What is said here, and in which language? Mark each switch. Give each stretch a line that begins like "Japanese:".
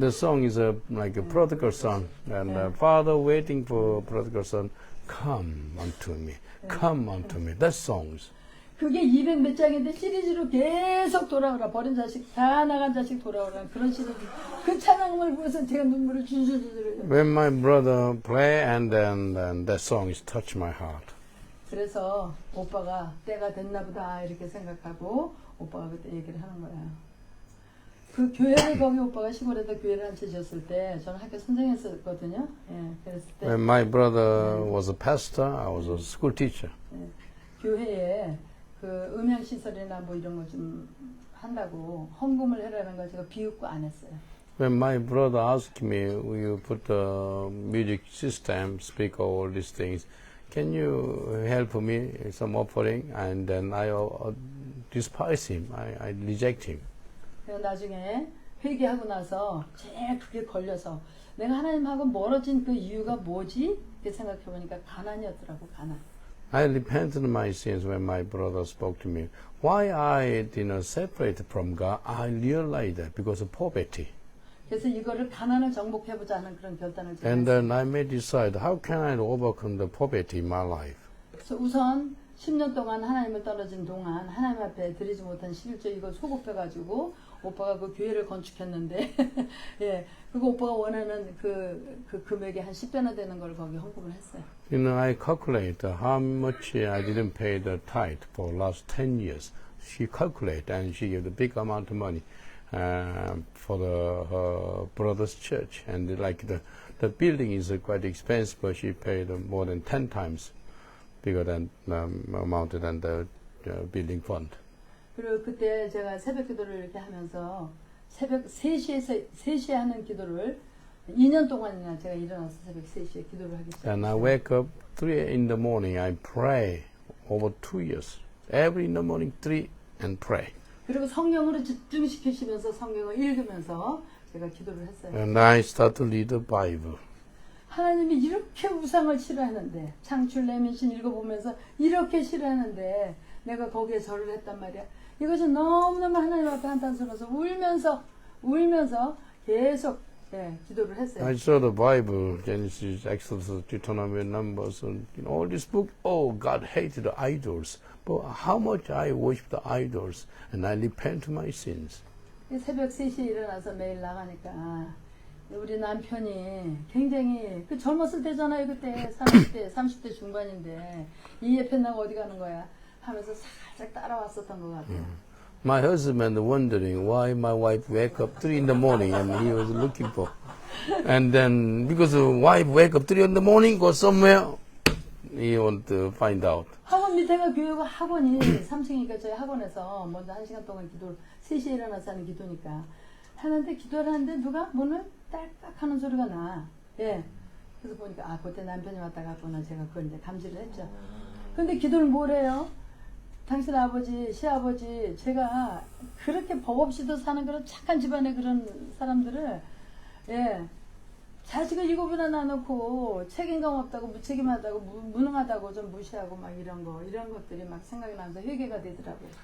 English: the song is like a prodigal son, and father waiting for prodigal son, come unto me, come unto me. That songs.
Korean: 그게 200 몇 장인데 시리즈로 계속 돌아오라. 버린 자식, 다 나간 자식 돌아오라. 그런 시리즈. 그 찬양을 보면서 제가 눈물을 줄줄줄.
English: When my brother play, and then that song is touch my heart.
Korean: 그래서 오빠가 때가 됐나 보다 이렇게 생각하고 오빠가 그때 얘기를 하는 거예요. 그 교회를 거기 오빠가 시골에다 교회를 한 채 지었을 때 저는 학교 선생했었거든요. 그랬을 때
English: When my brother was a pastor, I was a school teacher.
Korean: 교회에 그 음향 시설이나 뭐 이런 거 좀 한다고 헌금을 해라는 걸 제가 비웃고 안 했어요.
English: When my brother asked me, will you put the music system, speaker, all these things, can you help me some offering? And then I despise him. I reject him.
Korean: 그래서 나중에 회개하고 나서 제일 그게 걸려서 내가 하나님하고 멀어진 그 이유가 뭐지? 이렇게 생각해 보니까 가난이었더라고, 가난.
English: I repented my sins when my brother spoke to me. Why I separated from God, I realized that because of poverty.
Korean: 그래서 이거를 가난을 정복해보자 하는 그런 결단을 제가
English: And
Korean: 했어요.
English: then I may decide, how can I overcome the poverty in my life?
Korean: 그래서 우선 10년 동안 하나님을 떨어진 동안 하나님 앞에 드리지 못한 11조 이걸 소급해가지고 오빠가 그 교회를 건축했는데 그거 오빠가 원하는 그 금액의 한 10배나 되는 걸 거기 헌금을 했어요.
English: I calculate how much I didn't pay the tithe for last 10 years. She calculate and she gave a big amount of money for her brother's church. And the building is quite expensive, but she paid more than 10 times bigger than amount than the building fund.
Korean: 그리고 그때 제가 새벽 기도를 이렇게 하면서 새벽 3시에 하는 기도를 2년 동안이나 제가 일어나서 새벽 3시에 기도를 하기 시작했어요.
English: And I wake up 3 in the morning. I pray over 2 years. Every in the morning 3 and pray.
Korean: 그리고 성경으로 집중시키시면서 성경을 읽으면서 제가 기도를 했어요.
English: And I start to read the Bible.
Korean: 하나님이 이렇게 우상을 싫어하는데 창출 내민신 읽어보면서 이렇게 싫어하는데 내가 거기에 절을 했단 말이야. 이것이 너무너무 하나님 앞에 한탄스러워서 울면서 계속 기도를 했어요.
English: I saw the Bible, Genesis, Exodus, Deuteronomy, Numbers, and all this book. Oh, God hated the idols. But how much I worship the idols, and I repent my sins.
Korean: 새벽 3시에 일어나서 매일 나가니까 우리 남편이 굉장히 그 젊었을 때잖아요. 그때 30대 중반인데 이 예편 나고 어디 가는 거야 하면서 살짝 따라왔었던 것 같아요.
English: My husband wondering why my wife wake up 3 in the morning, and he was looking for. And then because the wife wake up 3 in the morning, go somewhere, he want to find out.
Korean: 학원 밑에가 교회가 학원이 3층이니까 저희 학원에서 먼저 1시간 동안 기도를 3시에 일어나서 하는 기도니까 하는데 기도를 하는데 누가 문을 딸깍 하는 소리가 나. 예. 그래서 보니까 그때 남편이 왔다 갔구나. 제가 그걸 이제 감지를 했죠. 근데 기도를 뭘 해요? 당신 아버지, 시아버지, 제가 그렇게 법 없이도 사는 그런 착한 집안의 그런 사람들을, 자식을 7이나 낳아놓고 책임감 없다고, 무책임하다고, 무능하다고 좀 무시하고 막 이런 것들이 막 생각이 나면서 회개가 되더라고요.